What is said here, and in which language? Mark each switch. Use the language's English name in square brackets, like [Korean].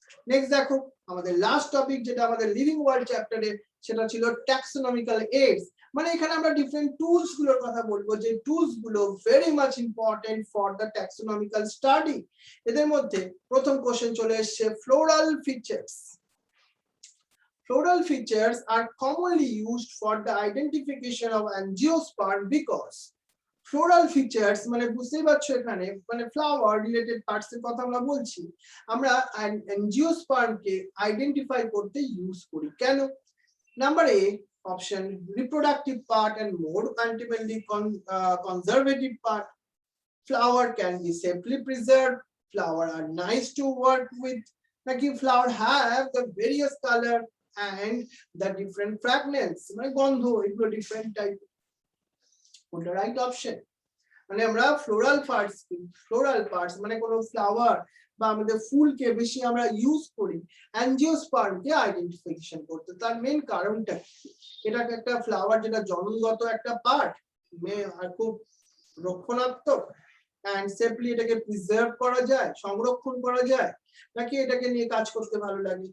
[Bangla] Next দেখো আমাদের last topic, যেটা আমাদের লিভিং ওয়ার্ল্ড চ্যাপ্টারে, সেটা ছিল ট্যাক্সোনমিক্যাল এইডস, মানে এখানে আমরা ডিফারেন্ট টুলস গুলোর কথা বলবো, যে টুলস গুলো very much important for the taxonomical study. এদের মধ্যে প্রথম কোশ্চেন চলে এসেছে, floral features. [English] Floral features are commonly used for the identification of angiosperm because [Bangla] floral features মানে বুঝতেই পারছো এখানে মানে ফ্লাওয়ার রিলেটেড পার্টস এর কথা আমরা বলছি, আমরা অ্যাঞ্জিওস্পার্মকে আইডেন্টিফাই করতে ইউজ করি। কেন? Number A option [English] reproductive part and more ultimately conservative part. Flower can be safely preserved. Flower are nice to work with. Like flower have the various color and the different fragrance. [Bangla] মানে গন্ধ এগুলো [English] different type. The right option. [Bangla] মানে আমরা floral parts মানে কোনো flower বা আমাদের ফুলকে বেশি আমরা ইউজ করি অ্যাঞ্জিওস্পার্মকে আইডেন্টিফিকেশন করতে। তার মেইন কারণটা এটা একটা ফ্লাওয়ার যেটা জন্মগত একটা পার্ট, আর খুব রক্ষণাত্মক [English] and [Bangla] সেফলি এটাকে প্রিজার্ভ করা যায়, সংরক্ষণ করা যায়, নাকি এটাকে নিয়ে কাজ করতে ভালো লাগে?